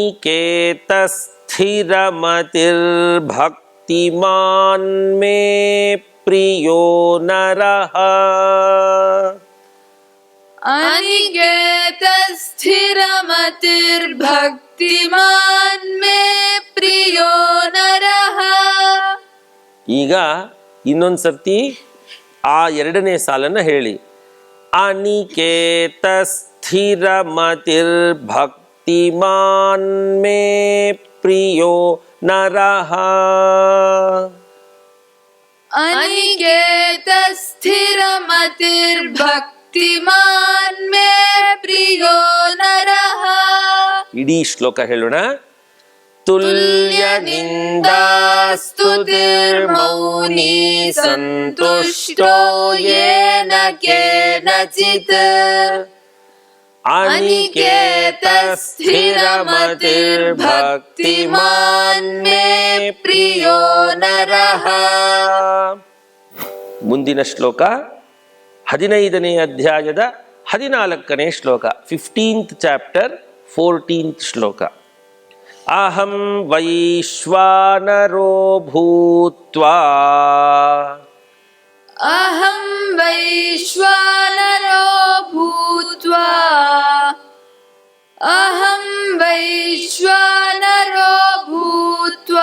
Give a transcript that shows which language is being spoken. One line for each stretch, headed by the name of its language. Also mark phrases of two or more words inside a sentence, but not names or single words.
Sanskrit: ಅನಿಕೇತ ಸ್ಥಿರಮತಿರ್ಭಕ್ತಿಮಾನ್ भक्तिमान् मे प्रियो नरः अनिकेतस्थिरमतिर्भक्तिमान् मे प्रियो नरः.
Kannada: ಈಗ ಇನ್ನೊಂದ್ಸರ್ತಿ ಆ ಎರಡನೇ ಸಾಲನ್ನ ಹೇಳಿ.
Sanskrit: ಅನಿಕೇತ ಸ್ಥಿರಮತಿರ್ಭಕ್ತಿಮಾನ್ ಮೇ ಪ್ರಿಯೋ ನರಃ. अनिकेतस्थिरमतिर्भक्तिमान् मे प्रियो नरः.
Kannada: ಇಡೀ ಶ್ಲೋಕ ಹೇಳೋಣ.
Sanskrit: ತುಲ್ಯನಿಂದಾಸ್ತುತಿರ್ಮೌನಿ ಸಂತುಷ್ಟೋ ಯೇನ ಕೇನಚಿತ್ ಅನಿಕೇತ ಸ್ಥಿರಮತಿರ್ಭಕ್ತಿಮಾನ್ ಮೇ ಪ್ರಿಯೋ ನರಃ.
Kannada: ಮುಂದಿನ ಶ್ಲೋಕ 15ನೇ ಅಧ್ಯಾಯದ 14ನೇ ಶ್ಲೋಕ, 15th ಚಾಪ್ಟರ್ 14th ಶ್ಲೋಕ.
Sanskrit: ಅಹಂ ವೈಶ್ವಾನರೋ ಭೂತ್ವಾ अहं वैश्वानरो भूत्वा अहं वैश्वानरो भूत्वा